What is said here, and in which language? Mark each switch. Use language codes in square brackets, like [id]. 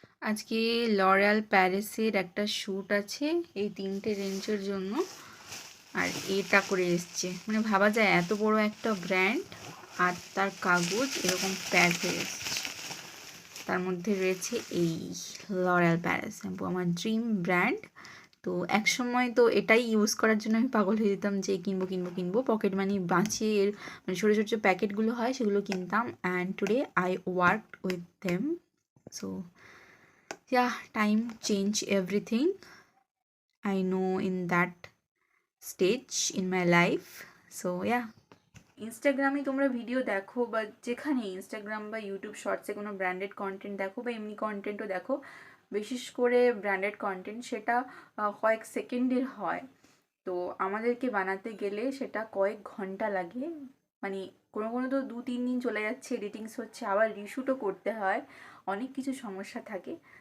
[bn] আজকে লরিয়াল প্যারিসের একটা শ্যুট আছে এই 3টে রেঞ্জের জন্য, আর এটা করে এসছে, ভাবা যায় এত বড় একটা ব্র্যান্ড আর তার কাগজ এরকম প্যাক হয়ে এসছে। তার মধ্যে রয়েছে এই লরিয়াল প্যারিস শ্যাম্পু, আমার ড্রিম ব্র্যান্ড। তো এক সময় তো এটাই ইউজ করার জন্য আমি পাগল হয়ে যেতাম যে কিনবো, পকেট মানি বাঁচিয়ে এর ছোটো ছোটো যে প্যাকেটগুলো হয় সেগুলো কিনতাম। [en] And today I worked with them. So yeah, time change everything, I know, in that stage in my life. [bn] So yeah, ইনস্টাগ্রামে তোমরা ভিডিও দেখো বা যেখানে ইনস্টাগ্রাম বা ইউটিউব শর্টসে কোনো ব্র্যান্ডেড কন্টেন্ট দেখো বা এমনি কন্টেন্টও দেখো, বিশেষ করে ব্র্যান্ডেড কন্টেন্ট সেটা কয়েক সেকেন্ডের হয়। তো আমাদেরকে বানাতে গেলে সেটা কয়েক ঘন্টা লাগে, মানে কোনো কোনো তো 2-3 দিন চলে যাচ্ছে, এডিটিংস হচ্ছে, আবার রিশুটও করতে হয়, অনেক কিছু সমস্যা থাকে।